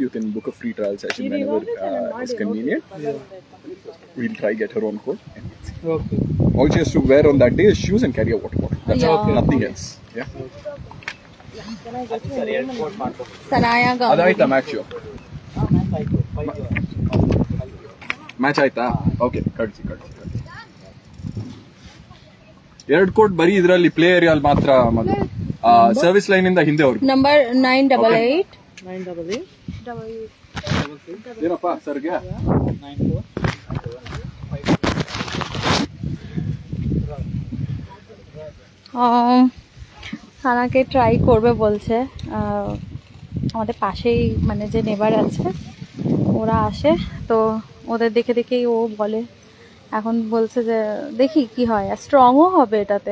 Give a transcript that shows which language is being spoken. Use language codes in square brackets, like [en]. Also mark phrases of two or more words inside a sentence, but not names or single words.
[en] You can book a free trial session whenever it's convenient. We'll try get her on court. Okay. All she has to wear on that day is shoes and carry a water bottle. That's Yeah. all, nothing else. Yeah. Sanaya Adaita Gandhi. match match [kn] ಆಯ್ತಾ ಓಕೆ ಕಳಿಸಿ ಎರಡು ಕೋಟ್ ಬರೀ ಇದರಲ್ಲಿ [en] play areal [kn] ಮಾತ್ರ [en] service line [kn] ಇಂದ ಹಿಂದೆ ಅವ್ರಿಗೆ [en] Number 988. 988. [kn] ಏನಪ್ಪ ಸರ್ಗೆ 94. [bn] সানাকে ট্রাই করবে বলছে। আমাদের পাশেই মানে যে নেবার আছে ওরা আসে, তো ওদের দেখে দেখেই ও বলে, এখন বলছে যে দেখি কি হয়, স্ট্রংও হবে এটাতে।